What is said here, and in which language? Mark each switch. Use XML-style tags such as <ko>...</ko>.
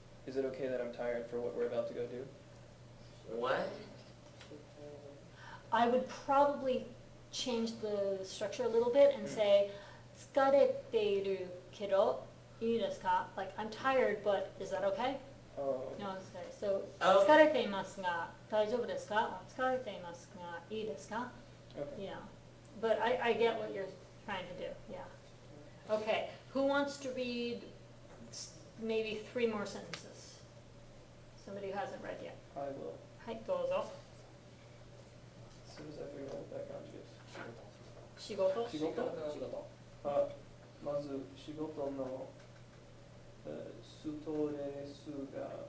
<en>Is it okay that I'm tired for what we're about to go do? What? I would probably change the structure a little bit and say,</en> <ja>疲れているけどいいですか?</ja> <en>Like, I'm tired, but is that okay? Oh, No, okay. So, Oh.</en> <ja>疲れていますが大丈夫ですか?</ja> <en>Or</en> <ja>疲れていますがいいですか?</ja> <en>okay. Yeah. But I get what you're trying to do. Yeah. Okay. Who wants to read maybe 3 more sentences? Somebody who hasn't read yet. I will.</en> <ja>はい、どうぞ.</ja> <en>As soon as I figure out what that kanji is.</en> <ja>仕事? 仕事? 仕事。あ、まず仕事の、ストレスが</ja>